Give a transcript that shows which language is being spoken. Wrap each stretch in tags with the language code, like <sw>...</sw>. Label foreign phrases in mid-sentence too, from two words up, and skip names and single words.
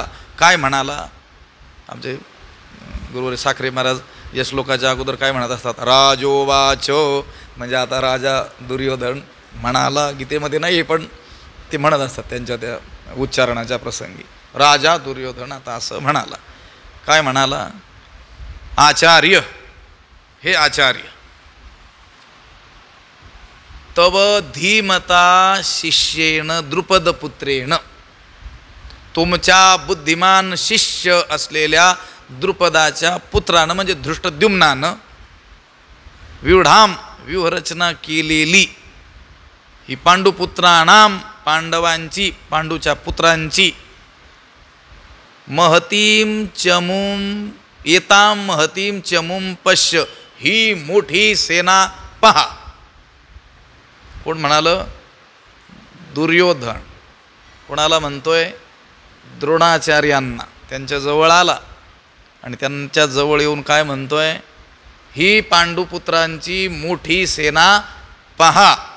<mr>काय म्हणाला, आमचे गुरुवारी साखरे महाराज या श्लोकाच्या अगोदर काय म्हणत असतात, राजोवाच, म्हणजे आता राजा दुर्योधन म्हणाला. गीतेमध्ये नाही पण ते म्हणत असतात त्यांच्या त्या उच्चारणाच्या प्रसंगी. राजा दुर्योधन आता असं म्हणाला. काय म्हणाला,</mr> <sa>आचार्य, हे आचार्य, तव धीमता शिष्येण द्रुपदपुत्रेण,</sa> <mr>तुमच्या बुद्धिमान शिष्य असलेल्या द्रुपदाच्या पुत्रानं म्हणजे धृष्टद्युम्नानं व्यूढाम, व्यूहरचना केलेली, ही पांडुपुत्राणाम, पांडवांची, पांडूच्या पुत्रांची,</mr> <sa>महतीम चमूम येताम महतीम चमूम पश्य,</sa> <mr>ही मोठी सेना पहा. कोण म्हणालं, दुर्योधन. कोणाला म्हणतोय, द्रोणाचार्यांना. त्यांच्या जवळ आला आणि त्यांच्या जवळ येऊन काय म्हणतोय, ही पांडुपुत्रांची मोठी सेना पहा.</mr>